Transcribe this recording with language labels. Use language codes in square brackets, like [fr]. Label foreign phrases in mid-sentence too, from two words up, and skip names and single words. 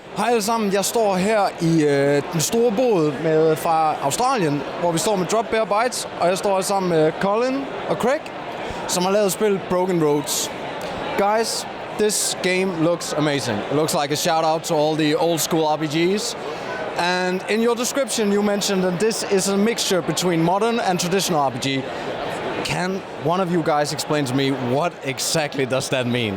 [da] Hej alle sammen, jeg står her i den store båd fra Australien, hvor vi står med Drop Bear Bites, og jeg står sammen med Colin og Craig, som har lavet spillet Broken Roads. [en] Guys, this game looks amazing. It looks like a shout out to all the old school RPGs. And in your description you mentioned that this is a mixture between modern and traditional RPG. Can one of you guys explain to me what exactly does that mean?